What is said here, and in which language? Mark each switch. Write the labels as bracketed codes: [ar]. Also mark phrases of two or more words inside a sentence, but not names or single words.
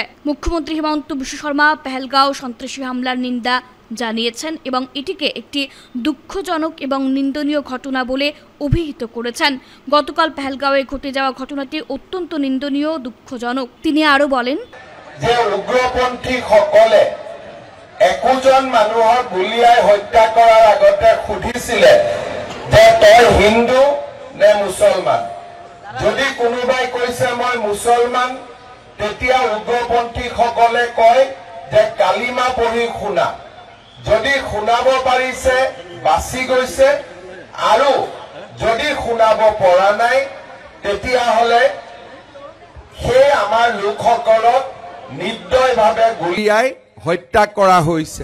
[bn] মুখ্যমন্ত্রী হিমন্ত বিশ্ব শর্মা পেহেলগাঁও সন্ত্রাসী হামলার নিন্দা জানিয়েছেন এবং এটিকে একটি দুঃখজনক এবং নিন্দনীয় ঘটনা বলে অভিহিত করেছেন। গতকাল পেহেলগাঁওয়ে ঘটে যাওয়া ঘটনাটি অত্যন্ত নিন্দনীয়, দুঃখজনক। তিনি আরো বলেন [as] যে উগ্রপন্থী সকলে 21 জন মানুহৰ গুলিয়াই হত্যা কৰাৰ আগতে সুধিছিলে যে তই হিন্দু নে মুছলমান। যদি কোনোবাই কৈছে মই মুছলমান, তেতিয়া উগ্ৰপন্থী সকলে কয় যে কালিমা পঢ়ি শুনা। যদি শুনাব পাৰিছে বাচি গৈছে, আৰু যদি শুনাব পৰা নাই তেতিয়াহ'লে সেই আমাৰ লোকসকলক নিৰ্দয়ভাৱে গুলিয়াই হত্যা কৰা হৈছে।